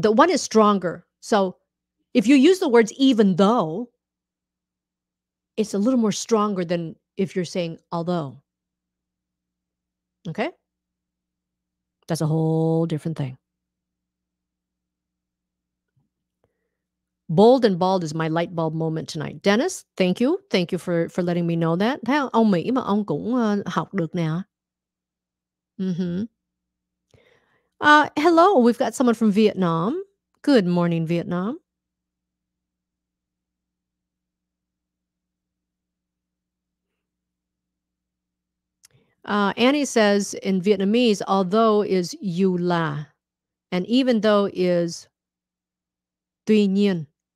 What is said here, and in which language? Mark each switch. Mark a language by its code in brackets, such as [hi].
[en] The one is stronger. So if you use the words even though, it's a little more stronger than if you're saying although. Okay? That's a whole different thing. Bold and bald is my light bulb moment tonight. Dennis, thank you. Thank you for letting me know that. [vi] Thấy không? Ông Mỹ mà ông cũng học được nè. Mhm. [en] Hello, we've got someone from Vietnam. Good morning, Vietnam. Annie says in Vietnamese, although is you la, and even though is tuy nhiên.